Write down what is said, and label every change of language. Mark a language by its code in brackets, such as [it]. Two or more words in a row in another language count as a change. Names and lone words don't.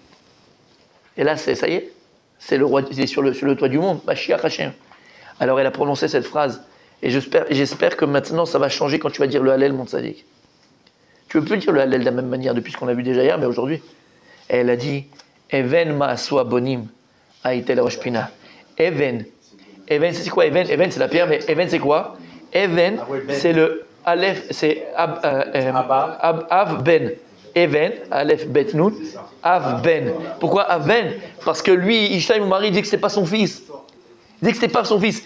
[fr] Et là, ça y est. C'est le roi, il est sur le toit du monde, [he] משיח השם. [fr] Alors elle a prononcé cette phrase, et j'espère que maintenant ça va changer quand tu vas dire le Hallel, mon tzaddik. Tu ne peux plus dire le Hallel de la même manière depuis ce qu'on a vu déjà hier, mais aujourd'hui. Et elle a dit, [he] אבן מאסו הבונים היתה לראש פינה. [fr] Even, c'est quoi Even? Even c'est la pierre, mais Even c'est quoi? Even c'est le Aleph, c'est [he] אב בן. אבן, אלף בית נון, אב בן. [fr] Pourquoi [he] אב בן? [fr] Parce que lui, Ishaï, mon mari, dit que c'était pas son fils. Il dit que c'était pas son fils.